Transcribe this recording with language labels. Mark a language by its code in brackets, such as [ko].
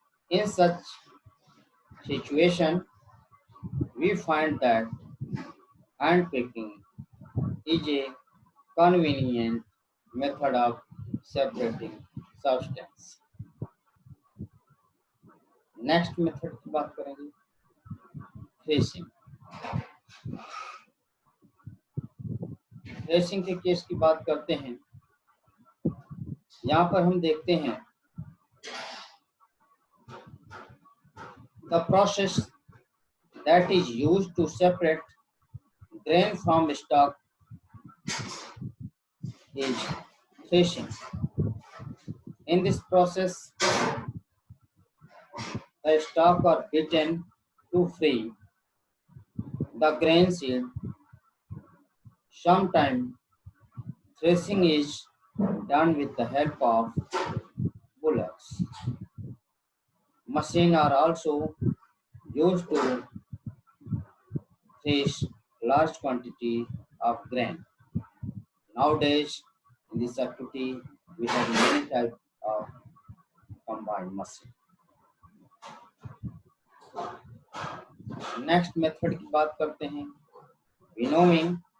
[en] In such situation, we find that hand picking is a convenient method of separating substance. [hi] Next method की बात करेंगे, threshing. Threshing के case की बात करते हैं। यहाँ पर हम देखते हैं [en] The process that is used to separate grain from stock is threshing. In this process, the stalk are beaten to free the grain seed. Sometimes threshing is done with the help of bullocks. Machines are also used to thresh large quantity of grain. Nowadays, in this activity, we have many types of combined machine. [hi] Next method की बात करते हैं winnowing.